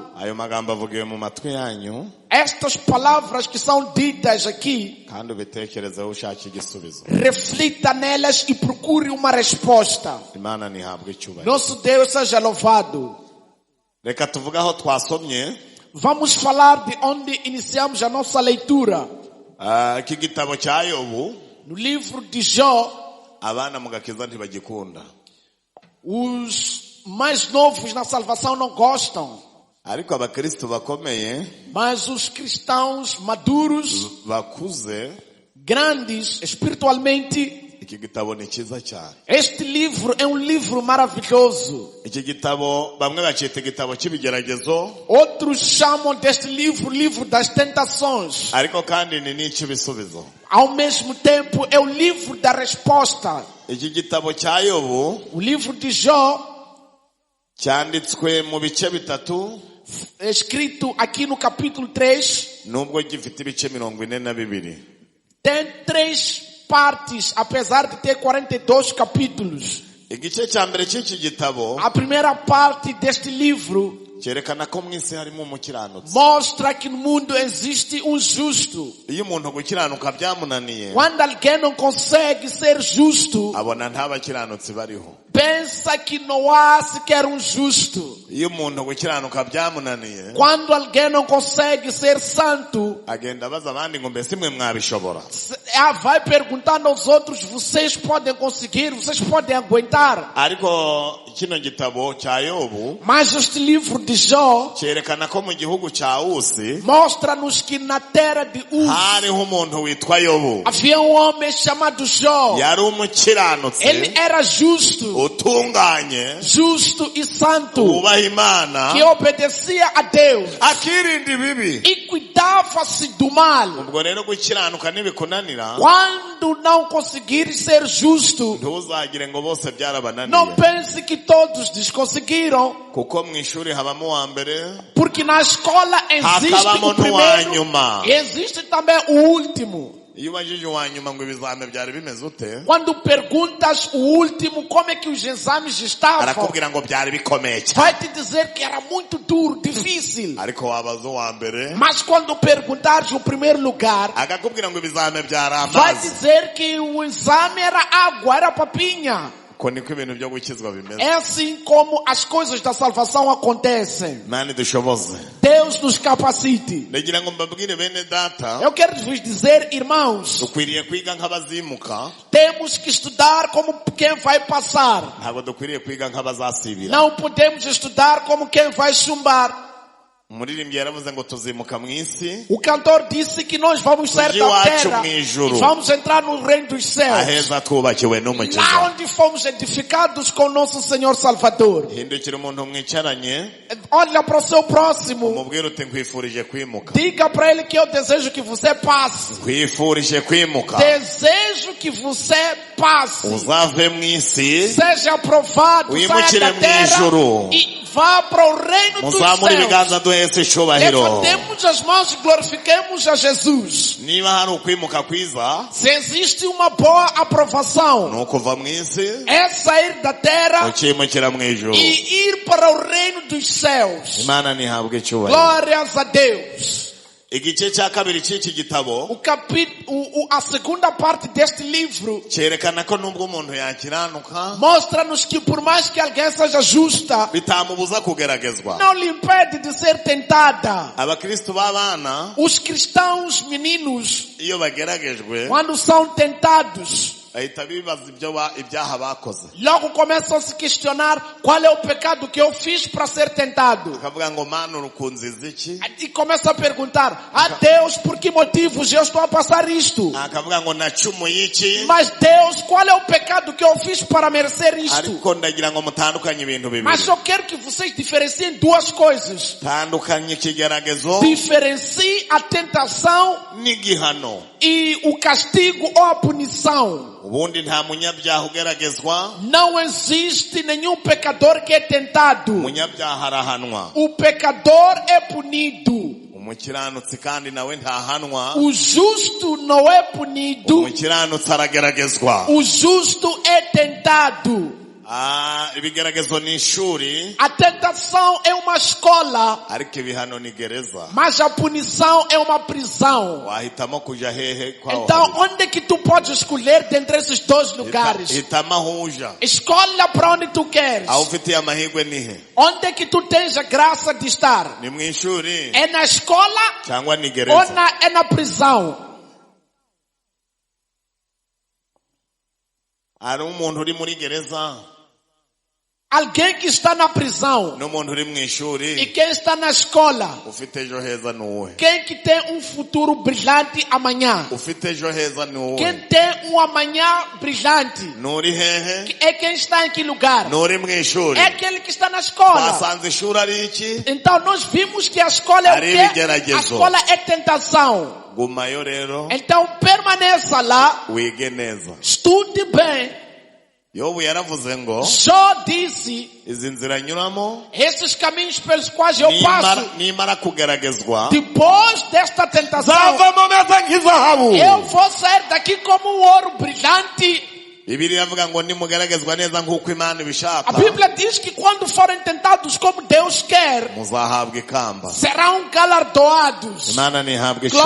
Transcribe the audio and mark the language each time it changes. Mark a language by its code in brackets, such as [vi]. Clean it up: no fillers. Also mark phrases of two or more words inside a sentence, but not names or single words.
[rw] Ayo magambo avugiwe mu matwi yanyu, [pt] Estas palavras que são ditas aqui, [rw] kandi ubitekerezeho ushaka igisubizo. [pt] reflita nelas e procure uma resposta. [rw] Imana ntihabwe icyubahiro. [pt] Nosso Deus seja louvado. [rw] Reka tuvuge aho twasomye. [pt] Vamos falar de onde iniciamos a nossa leitura. [rw] Iki gitabo cya Yobu, [pt] No livro de Jó, [rw] abana mu gakiza ntibagikunda, [pt] os mais novos na salvação não gostam, [rw] ariko abakristo bakomeye [pt] mas os cristãos maduros, [rw] bakuze, [pt] grandes espiritualmente, [rw] iki gitabo ni cyiza cyane. [pt] este livro é um livro maravilhoso. [rw] Iki gitabo bamwe bacita igitabo cy'ibigeragezo, [pt] Outros chamam deste livro, livro das tentações. [rw] ariko kandi ni n'icy'ibisubizo. [pt] Ao mesmo tempo, é o livro da resposta. [rw] Iki gitabo cya Yobu [pt] O livro de Jó, [rw] cyanditswe mu bice bitatu, [pt] escrito aqui no capítulo 3, [rw] nubwo gifite ibice 42. [pt] tem 3 partes, apesar de ter 42 capítulos. [rw] Igice cya mbere cy'iki gitabo [pt] A primeira parte deste livro [rw] cyerekana ko mu isi harimo umukiranutsi. [pt] mostra que no mundo existe um justo. [rw] Iyo umuntu gukiranuka byamunaniye, [pt] Quando alguém não consegue ser justo, [rw] abona nta bakiranutsi bariho. [pt] pensa que não há sequer um justo. [rw] Iyo umuntu gukiranuka byamunaniye, [pt] Quando alguém não consegue ser santo, [rw] agenda abaza abandi ngo mbese mwe mwabishobora. [pt] vai perguntando aos outros, vocês podem conseguir, vocês podem aguentar. [rw] Ariko kino gitabo cya Yobu [pt] Mas este livro de Jó [rw] cyerekana ko mu gihugu cya Usi [pt] mostra-nos que na terra de Uz [rw] hariho umuntu witwa Yobu. [pt] havia um homem chamado Jó. [rw] Yari umukiranutsi, [pt] Ele era justo, [rw] utunganye, [pt] justo e santo, [rw] wubaha Imana, [pt] que obedecia a Deus [rw] akirinda ibibi. [pt] e cuidava-se do mal. [rw] Ubwo rero gukiranuka nibikunanira, [pt] Quando não conseguir ser justo, [rw] ntuzagire ngo bose [pt] não [rw] byarabananiye, [pt] pense que todos desconseguiram, [rw] kuko mu ishuri habamo uwa mbere, [pt] porque na escola existe [rw] hakabamo [pt] o [rw] n'uwa [pt] primeiro [rw] nyuma. [pt] e existe também o último. [rw] Iyo ubajije uwa nyuma ngo ibizame byari bimeze ute, [pt] Quando perguntas o último como é que os exames estavam, [rw] arakubwira ngo byari bikomeye cyane. [pt] vai te dizer que era muito duro, difícil. [rw] Ariko wabaza uwa mbere, [pt] Mas quando perguntares o primeiro lugar, [rw] akakubwira ngo ibizame byari [pt] vai [rw] amazi. [pt] dizer que o exame era água, era papinha. [rw] Uko niko ibintu byo gukizwa bimeze. [pt] É assim como as coisas da salvação acontecem. [rw] Mani dushoboze. [pt] Deus nos capacite. [rw] Ndagira ngo mbabwire bene data, [pt] Eu quero vos dizer, irmãos, [rw] dukwiriye kwiga nk'abazimuka, [pt] temos que estudar como quem vai passar. [rw] ntabwo dukwiriye kwiga nk'abazasibira. [pt] Não podemos estudar como quem vai chumbar. [rw] Umuririmbyi yaravuze ngo tuzimuka mu isi, [pt] O cantor disse que nós vamos sair da [rw] Iwacu [pt] terra [rw] mw'ijuru. [pt] e vamos entrar no reino dos céus. [rw] aheza twubakiwe [pt] Lá [rw] n'umukiza. [pt] onde fomos edificados com nosso Senhor Salvador. [rw] Hindukira umuntu mwicaranye, [pt] Olha para o seu próximo. [rw] umubwire uti nkwifurije kwimuka. [pt] Diga para ele que eu desejo que você passe. [rw] Nkwifurije kwimuka. [pt] Desejo que você passe. [rw] Uzave mu isi, [pt] Seja aprovado, saia [rw] Wimukire [pt] da terra [rw] mw'ijuru. [pt] e vá para o reino dos [rw] muzamure [pt] céus. [rw] ibiganza duhese icyubahiro. [pt] Levantemos as mãos e glorifiquemos a Jesus. [rw] Niba hari ukwimuka kwiza, [pt] Se existe uma boa aprovação, [rw] ni ukuva mu isi, [pt] é sair da terra [rw] ukimukira mu ijuru. [pt] e ir para o reino dos céus. [rw] Imana ntihabwe icyubahiro. [pt] Glórias a Deus. [rw] igice cya kabiri cy'iki gitabo [pt] A segunda parte deste livro [rw] cyerekana ko nubwo umuntu yakiranuka [pt] mostra-nos que por mais que alguém seja justa, [rw] bitamubuza kugeragezwa. [pt] não lhe impede de ser tentada. [rw] Abakristo b'abana [pt] Os cristãos meninos, [rw] iyo bageragejwe [pt] quando são tentados, [rw] bahita bibaza ibyaha bakoze, [pt] logo começam a se questionar qual é o pecado que eu fiz para ser tentado. [rw] akavuga ngo mana urukunziza iki, [pt] E começa a perguntar a Deus por que motivos eu estou a passar isto. [rw] akavuga ngo nacumuye iki, [pt] Mas Deus, qual é o pecado que eu fiz para merecer isto? [rw] ariko ndagira ngo mutandukanye ibintu bibiri. [pt] Mas eu quero que vocês diferenciem duas coisas. [rw] Tandukanye ikigeragezo [pt] Diferencie a tentação [rw] n'igihano. [pt] e o castigo ou a punição. [rw] Ubundi nta munyabyaha ugeragezwa, [pt] Não existe nenhum pecador que é tentado. [rw] umunyabyaha arahanwa. [pt] O pecador é punido. [rw] Umukiranutsi kandi nawe ntahanwa, [pt] O justo não é punido. [rw] umukiranutsi arageragezwa. [pt] O justo é tentado. [rw] Ibigeragezo ni ishuri, [pt] A tentação é uma escola, [rw] ariko ibihano ni gereza. [pt] mas a punição é uma prisão. [rw] Wahitamo kuja hehe kwaho? [pt] Então, onde é que tu podes escolher dentre esses dois lugares? [rw] Hitamo aho uja. [pt] Escolha para onde tu queres. [rw] Aho ufitiye amahirwe nihe? [pt] Onde é que tu tens a graça de estar? [rw] Ni mu ishuri [pt] É na escola [rw] cyangwa ni [pt] ou [rw] gereza? [pt] é na prisão? [rw] Hari umuntu uri muri gereza [pt] Alguém que está na prisão [rw] n'umuntu uri mu [pt] e [rw] ishuri, [pt] quem está na escola. [rw] ufite ejo heza ni uwuhe? [pt] Quem que tem um futuro brilhante amanhã? [rw] Ufite ejo heza ni uwuhe? [pt] Quem tem um amanhã brilhante? [rw] Nuri hehe? [pt] É quem está em que lugar? [rw] Nuri mu ishuri. [pt] É aquele que está na escola. [rw] Twasanze ishuri ari iki? [pt] Então nós vimos que a escola é o [rw] Ari [pt] quê? A [rw] ibigeragezo. [pt] escola é tentação. [rw] Gumayo rero [pt] Então permaneça lá, [rw] wige neza. [pt] estude bem. [rw] Yobu yaravuze ngo [pt] Jó disse, [rw] izi nzira nyuramo [pt] esses caminhos pelos quais eu passo, [rw] nimara kugeragezwa [pt] depois desta tentação, [rw] zavamo meza nk'izahabu. [pt] eu vou sair daqui como um ouro brilhante. [rw] Bibiliya ivuga ngo nimugeragezwa neza nk'uko Imana [pt] A [rw] ibishaka [pt] Bíblia diz que quando forem tentados como Deus quer, [rw] muzahabwa ikamba. [pt] serão galardoados. [rw] Imana ntihabwe icyubahiro.